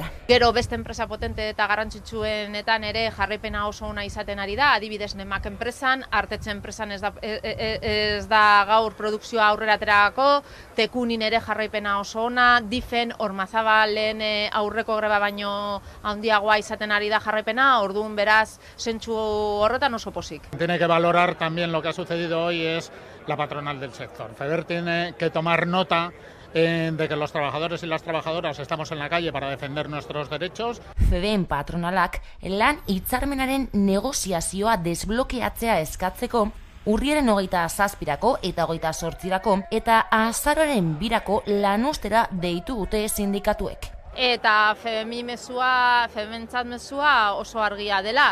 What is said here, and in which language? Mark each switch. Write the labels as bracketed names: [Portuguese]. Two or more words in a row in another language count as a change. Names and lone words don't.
[Basque] Gero beste enpresa potente eta garrantzitsuenetan ere jarraipena oso ona izaten ari da, adibidez Nemak enpresan, Artetxe enpresan ez da gaur produkzioa aurrera aterako, Tekunin ere jarraipena oso ona, Difen, Ormazabalen aurreko greba baino handiagoa izaten ari da jarraipena, orduan beraz zentsu horretan oso pozik. [Spanish] Tiene que valorar también lo que ha sucedido hoy es la patronal del sector. FEDER tiene que tomar nota de que los trabajadores y las trabajadoras estamos en la calle para defender nuestros derechos. [Basque] FEDEN patronalak lan hitzarmenaren negoziazioa desblokeatzea eskatzeko urriaren 27ko eta 28ko eta azaroaren 2ko lanuztera deitu dute sindikatuek. Eta fementzat mezua oso argia dela.